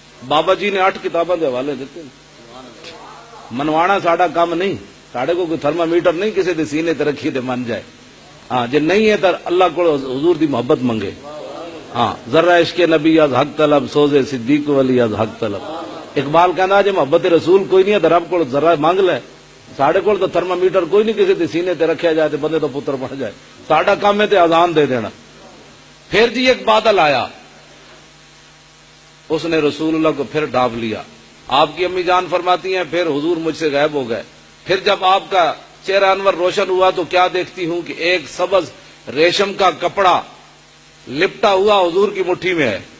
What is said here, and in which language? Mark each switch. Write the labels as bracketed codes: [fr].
[pa] بابا جی نے 8 کتاباں دے حوالے دیتے. منوانا ساڈا کام نہیں, ساڈے کو کوئی تھرما میٹر نہیں کسی دے سینے تے رکھی تے من جائے. ہاں جے نہیں ہے تو اللہ کو حضور دی محبت منگے. ہاں ذرا [fa] عشق نبی از حق طلب [pa] سوزے صدیق ولی از حق طلب. اقبال کہندا جے محبت رسول کوئی نہیں ہے تو رب کو ذرا مانگ لے. ساڈے کول تو تھرما میٹر کوئی نہیں کسی دے سینے تے رکھیا جائے تے بندے تو پتر بن جائے. ساڈا کام ہے تے اذان دے دینا. [ur] پھر جی ایک بادل آیا, اس نے رسول اللہ کو پھر ڈھانپ لیا. آپ کی امی جان فرماتی ہیں پھر حضور مجھ سے غائب ہو گئے. پھر جب آپ کا چہرہ انور روشن ہوا تو کیا دیکھتی ہوں کہ ایک سبز ریشم کا کپڑا لپٹا ہوا حضور کی مٹھی میں ہے.